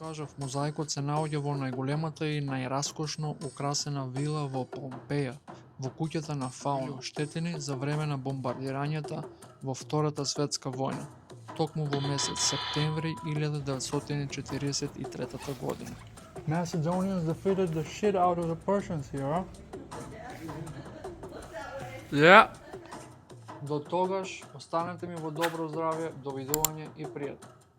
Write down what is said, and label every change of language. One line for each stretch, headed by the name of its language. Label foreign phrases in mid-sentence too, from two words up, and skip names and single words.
Macedonian: Кажав, мозаикот се наоѓа во најголемата и најраскошно украсена вила во Помпеја, во куќата на Фауно, штетени за време на бомбардирањата во Втората светска војна, токму во месец септември 1943 година.
English: Macedonians defeated the shit out of the Persians here, huh? Yeah.
Macedonian: До тогаш, останете ми во добро здравје, довидување и пријатно.